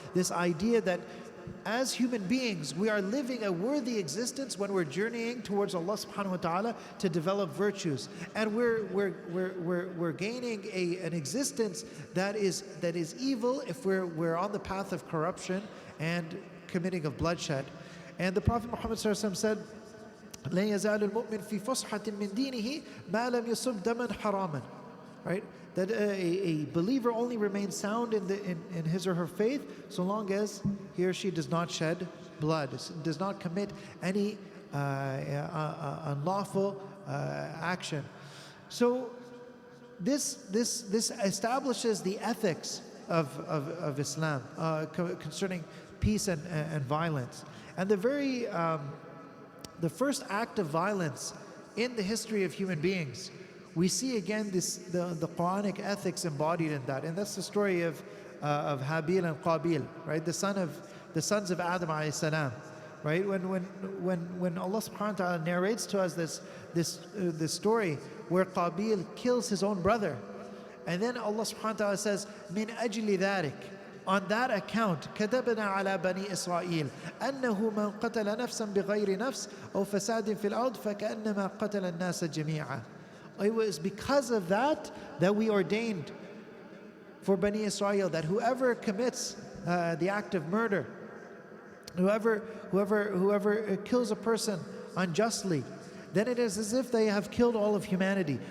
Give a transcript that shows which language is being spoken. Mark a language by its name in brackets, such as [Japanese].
[English] This idea that as human beings, we are living a worthy existence when we're journeying towards Allah subhanahu wa ta'ala to develop virtues. And we're gaining an existence that is evil if we're on the path of corruption and committing of bloodshed. And the Prophet Muhammad sallallahu alaihi wasallam said, [Arabic] لن يزال المؤمن في فسحة من دينه ما لم يصب دما حراما. [English] Right? That a believer only remains sound in his or her faith so long as he or she does not shed blood, does not commit any unlawful action. So this establishes the ethics of Islam concerning peace and violence. And the first act of violence in the history of human beings, we see again the Quranic ethics embodied in that, and that's the story of Habil and Qabil, right? The sons of Adam alayhi salam, right? When Allah subhanahu wa ta'ala narrates to us this story where Qabil kills his own brother, and then Allah subhanahu wa ta'ala says, "Min ajli dharik." On that account, [Arabic] كتبنا على بني إسرائيل أنه من قتل نفسا بغير نفس أو فساد في الأرض فكأنما قتل الناس جميعا. [English] It was because of that we ordained for Bani Israel that whoever commits the act of murder, whoever kills a person unjustly, then it is as if they have killed all of humanity.